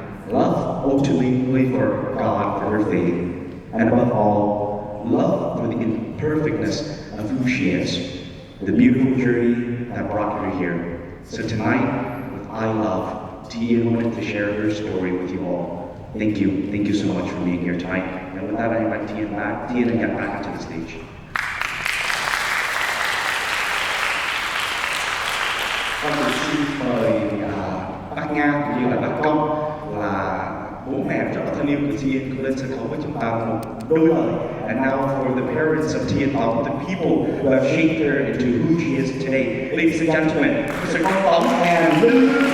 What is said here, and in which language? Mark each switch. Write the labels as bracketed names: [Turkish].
[English] love ultimately for God, for her faith, and above all, love for the imperfectness of who she is, the beautiful journey that brought her here. So tonight, with I Love, Tia wanted to share her story with you all. Thank you so much for being here tonight. And with that, I invite Tia back, Tia to get back into the stage. [Vietnamese] Con cũng xin mời bác Nga cũng như là bác Công là bố mẹ rất là thân yêu của Tien lên sân khấu với chúng ta một đôi lời. [English] And now for the parents of Tien Tong, the people who have shaped her into who she is today. Ladies and gentlemen, Mr. Công Tong and Lou.